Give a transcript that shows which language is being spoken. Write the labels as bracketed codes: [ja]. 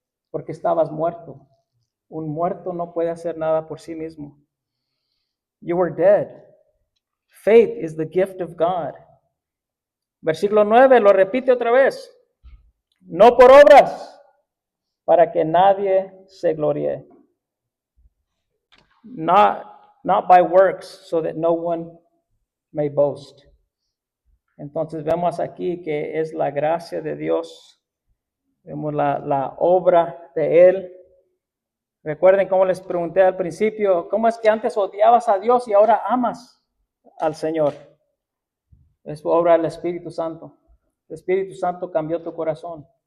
[es] Porque estabas muerto. Un muerto no puede hacer nada por sí mismo. [en] You were dead. Faith is the gift of God. [es] Versículo 9, lo repite otra vez. No por obras, para que nadie se gloríe. [en] Not by works, so that no one may boast. [es] Entonces vemos aquí que es la gracia de Dios. Vemos la obra de Él. Recuerden cómo les pregunté al principio, ¿cómo es que antes odiabas a Dios y ahora amas al Señor? Es obra del Espíritu Santo. El Espíritu Santo cambió tu corazón.